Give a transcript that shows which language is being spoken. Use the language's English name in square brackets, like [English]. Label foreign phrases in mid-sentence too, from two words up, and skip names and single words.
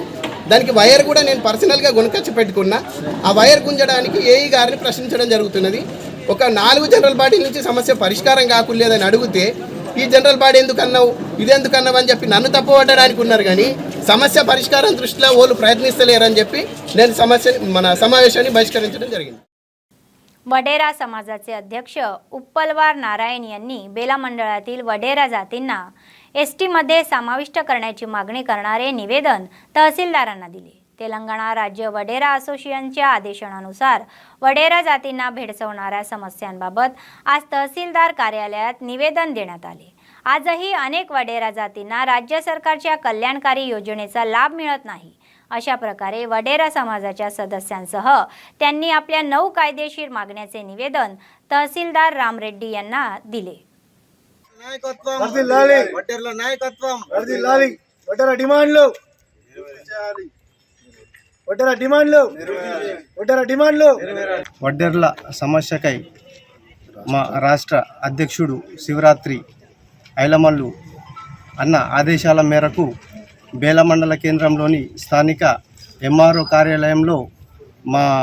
[Telugu] దానికి వైర్ కూడా నేను పర్సనల్గా కొనుకొచ్చి పెట్టుకున్నా. ఆ వైర్ గుంజడానికి ఏఈ గారిని ప్రశ్నించడం జరుగుతున్నది. ఒక 4 జనరల్ బాడీ నుంచి సమస్య పరిష్కారం కాకులేదని అడిగితే ఈ జనరల్ బాడీ ఎందుకన్నావు, ఇదెందుకన్నావు అని చెప్పి నన్ను తప్పుపట్టడానికి ఉన్నారు. కానీ సమస్య పరిష్కారం దృష్టిలో వాళ్ళు ప్రయత్నిస్తలేరని చెప్పి నేను మన సమావేశాన్ని బహిష్కరించడం జరిగింది. [Marathi] वडेरा समाजाचे अध्यक्ष उप्पलवार नारायण यांनी बेला मंडळातील वडेरा जातींना ST मध्ये समाविष्ट करण्याची मागणी करणारे निवेदन तहसीलदारांना दिले. तेलंगणा राज्य वडेरा असोसिएशनच्या आदेशानुसार वडेरा जातींना भेडसावणाऱ्या समस्यांबाबत आज तहसीलदार कार्यालयात निवेदन देण्यात आले. आजही अनेक वडेरा जातींना राज्य सरकारच्या कल्याणकारी योजनेचा लाभ मिळत नाही. अशा प्रकारे वडेरा समाजाच्या सदस्यांसह त्यांनी आपल्या 9 कायदेशीर मागण्याचे निवेदन तहसीलदार रामरेड्डी यांना दिले. [Telugu] వడ్డెర్ల సమస్యకై మా రాష్ట్ర అధ్యక్షుడు శివరాత్రి ఐలమల్లు అన్న ఆదేశాల మేరకు బేల మండల కేంద్రంలోని స్థానిక MRO కార్యాలయంలో మా